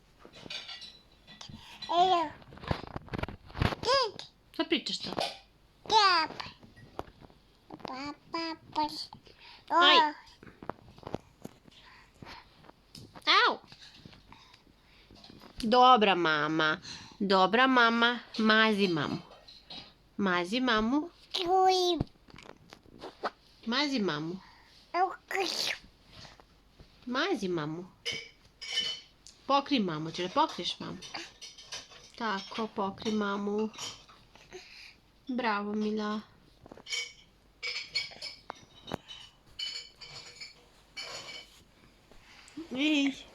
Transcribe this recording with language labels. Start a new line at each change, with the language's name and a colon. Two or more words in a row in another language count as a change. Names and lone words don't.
Serbian: Šta pričaš to? Aj. Au. Dobra mama. Dobra mama. Mazi mamu. Mazi mamu. Mazi mamu. Mazi mamu. Pokri mamu, ćeš da pokriš mamu? Tako, pokri mamu. Bravo, Mila. Ej.